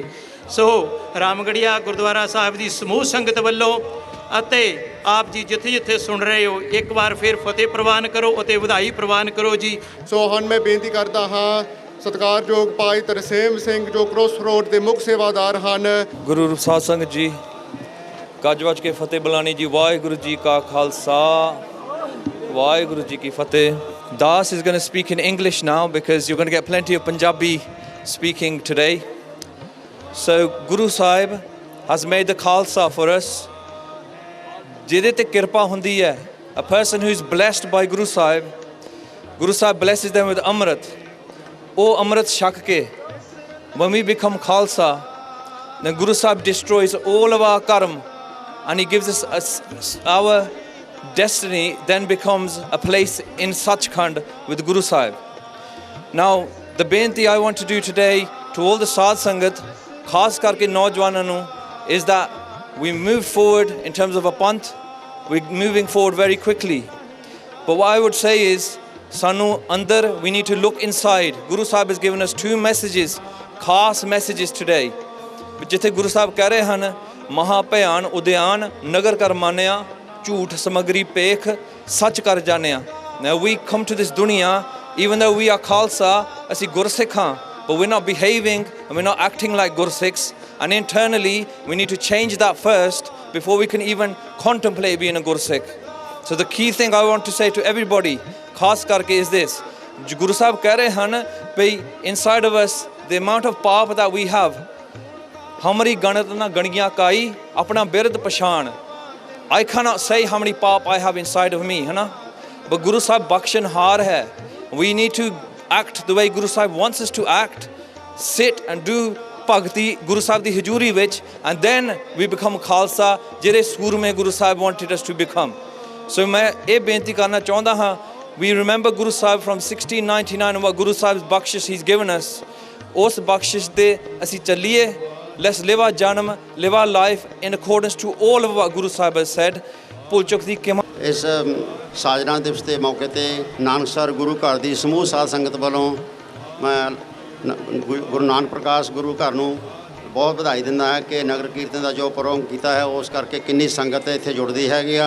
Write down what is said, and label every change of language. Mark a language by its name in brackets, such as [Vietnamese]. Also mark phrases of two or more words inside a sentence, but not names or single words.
[Punjabi] ਸੋ ਰਾਮਗੜੀਆ ਗੁਰਦੁਆਰਾ ਸਾਹਿਬ ਦੀ ਸਮੂਹ ਸੰਗਤ ਵੱਲੋਂ ਅਤੇ ਆਪ ਜੀ ਜਿੱਥੇ ਜਿੱਥੇ ਸੁਣ ਰਹੇ ਹੋ, ਇੱਕ ਵਾਰ ਫਿਰ ਫਤਿਹ ਪ੍ਰਵਾਨ ਕਰੋ ਅਤੇ ਵਧਾਈ ਪ੍ਰਵਾਨ ਕਰੋ ਜੀ। ਸੋ ਹੁਣ ਮੈਂ ਬੇਨਤੀ ਕਰਦਾ ਹਾਂ ਸਤਿਕਾਰਯੋਗ ਭਾਈ ਤਰਸੇਮ ਸਿੰਘ ਜੋ ਕ੍ਰੋਸ ਰੋਡ ਦੇ ਮੁੱਖ ਸੇਵਾਦਾਰ ਹਨ। ਗੁਰੂ ਸਾਧ ਸੰਗਤ ਜੀ, ਗੱਜ ਵੱਜ ਕੇ ਫਤਿਹ ਬੁਲਾਣੀ ਜੀ। ਵਾਹਿਗੁਰੂ ਜੀ ਕਾ ਖਾਲਸਾ, ਵਾਹਿਗੁਰੂ ਜੀ ਕੀ ਫਤਿਹ। [English] Das is going to speak in English now because you're going to get plenty of Punjabi speaking today. So Guru Sahib has made the Khalsa for us. [Punjabi] ਜਿਹਦੇ ਤੇ ਕਿਰਪਾ ਹੁੰਦੀ ਹੈ, [English] a person who is blessed by Guru Sahib, Guru Sahib blesses them with Amrit. [Punjabi] ਉਹ ਅੰਮ੍ਰਿਤ ਛਕ ਕੇ [English] when we become Khalsa, then Guru Sahib destroys all of our karma and he gives us our destiny then becomes a place in Sachkhand with Guru Sahib. Now the benti I want to do today to all the Sadh Sangat, [Punjabi] ਖਾਸ ਕਰਕੇ ਨੌਜਵਾਨਾਂ ਨੂੰ, [English] is that we move forward in terms of a panth. We're moving forward very quickly. But what I would say is, [Punjabi] ਸਾਨੂੰ ਅੰਦਰ [English] we need to look inside. Guru Sahib has given us two messages, ਖਾਸ messages today. [Punjabi] ਜਿੱਥੇ ਗੁਰੂ ਸਾਹਿਬ ਕਹਿ ਰਹੇ ਹਨ, ਮਹਾ ਭਿਆਨ ਉਦਿਆਨ ਨਗਰ ਕਰ ਮਾਨਿਆ, ਝੂਠ ਸਮਗਰੀ ਪੇਖ ਸੱਚ ਕਰ ਜਾਣਿਆ। [English] Now we come to this dunya, even though we are Khalsa, [Punjabi] ਅਸੀਂ ਗੁਰਸਿੱਖ ਹਾਂ, [English] but we're not behaving and we're not acting like Gursikhs. And internally, we need to change that first before we can even contemplate being a Gursikh. So the key thing I want to say to everybody, [Punjabi] ਖਾਸ ਕਰਕੇ, [English] is this. Guru Sahib [Punjabi] ਕਹਿ ਰਹੇ ਹਨ ਭਈ [English] inside of us, the amount of ਪਾਪ that we have, [Punjabi] ਹਮਾਰੀ ਗਣਤ ਨਾ ਗਣਗੀਆਂ ਕਾਈ, ਆਪਣਾ ਬਿਰਦ ਪਛਾਣ. [English] I cannot say how many ਪਾਪ I have inside of me, [Punjabi] ਹੈ ਨਾ, but Guru Sahib ਬਖਸ਼ਣਹਾਰ ਹੈ. [English] We need to act the way Guru Sahib wants us to act, sit and do [Punjabi] ਭਗਤੀ ਗੁਰੂ ਸਾਹਿਬ ਦੀ ਹਜ਼ੂਰੀ ਵਿੱਚ, [English] and then we become [Punjabi] ਖਾਲਸਾ, ਜਿਹੜੇ ਸੂਰਮੇ ਗੁਰੂ ਸਾਹਿਬ [English] wanted us to become. [Punjabi] So ਮੈਂ ਇਹ ਬੇਨਤੀ ਕਰਨਾ ਚਾਹੁੰਦਾ ਹਾਂ, [English] we remember Guru Sahib from 1699 and what Guru Sahib's ਬਖਸ਼ਿਸ਼ he's given us. [Punjabi] ਉਸ ਬਖਸ਼ਿਸ਼ ਦੇ ਅਸੀਂ ਚੱਲੀਏ. [English] Let's live our janam, live our life in accordance to all of what Guru Sahib has said. [Punjabi] ਭੁੱਲ ਚੁੱਕ ਦੀ ਕਿਮਾ। ਇਸ ਸਾਜਨਾ ਦਿਵਸ ਦੇ ਮੌਕੇ ਤੇ ਨਾਨਕਸਰ ਗੁਰੂ ਘਰ ਦੀ ਸਮੂਹ ਸਾਧ ਸੰਗਤ ਵੱਲੋਂ ਮੈਂ ਗੁਰੂ ਨਾਨਕ ਪ੍ਰਕਾਸ਼ ਗੁਰੂ ਘਰ ਨੂੰ ਬਹੁਤ ਵਧਾਈ ਦਿੰਦਾ ਹਾਂ ਕਿ ਨਗਰ ਕੀਰਤਨ ਦਾ ਜੋ ਪ੍ਰੋਗਰਾਮ ਕੀਤਾ ਹੈ, ਉਸ ਕਰਕੇ ਕਿੰਨੀ ਸੰਗਤ ਇੱਥੇ ਜੁੜਦੀ ਹੈਗੀ ਆ।